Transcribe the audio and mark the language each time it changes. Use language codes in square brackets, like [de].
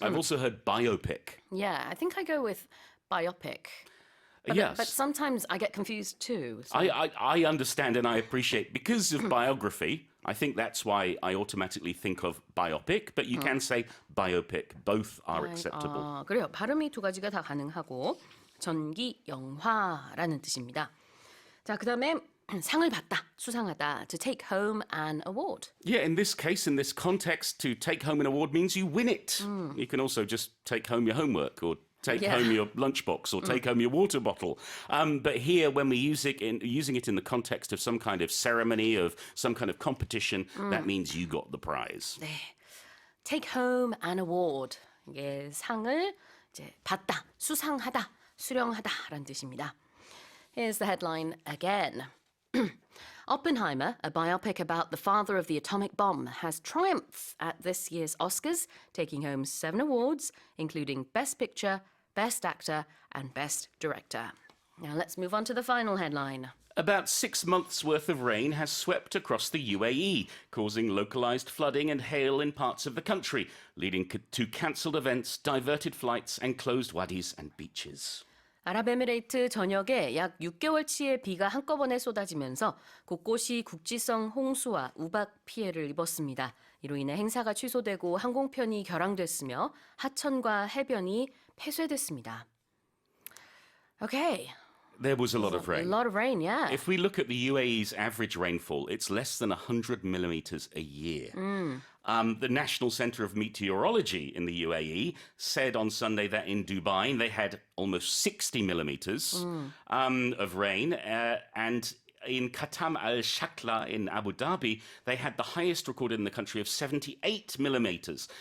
[en] I've also heard biopic. Yeah, I think I go with biopic. Yes. But sometimes I get confused too. So. I understand and I appreciate because of biography. I think that's why I automatically think of biopic, but you can say biopic. Both are acceptable. [ko] 그래요. 발음이 2가지가 다 가능하고 전기 영화라는 뜻입니다. 자, 그다음에 상을 받다, 수상하다, [en] to take home an award. Yeah, in this case, in this context, to take home an award means you win it. You can also just take home your homework or take home your lunchbox or take home your water bottle. But here, when we're using it in the context of some kind of ceremony, of some kind of competition, that means you got the prize. 네, take home an award. [ko] 이게 상을 이제 받다, 수상하다, 수령하다라는 뜻입니다. [en] Here's the headline again. Oppenheimer, a biopic about the father of the atomic bomb, has triumphed at this year's Oscars, taking home 7 awards, including Best Picture, Best Actor, and Best Director. Now let's move on to the final headline. About 6 months' worth of rain has swept across the UAE, causing localized flooding and hail in parts of the country, leading to cancelled events, diverted flights, and closed wadis and beaches. [ko] 아랍에미레이트 전역에 약 6개월치의 비가 한꺼번에 쏟아지면서 곳곳이 국지성 홍수와 우박 피해를 입었습니다. 이로 인해 행사가 취소되고 항공편이 결항됐으며 하천과 해변이 폐쇄됐습니다. [en] Okay. There was a lot of rain. A lot of rain, yeah. If we look at the UAE's average rainfall, it's less than 100 millimeters a year. The National Centre of Meteorology in the UAE said on Sunday that in Dubai they had almost 60 millimeters of rain, and in Khatam al-Shakla in Abu Dhabi, they had the highest recorded in the country of 78 millimeters.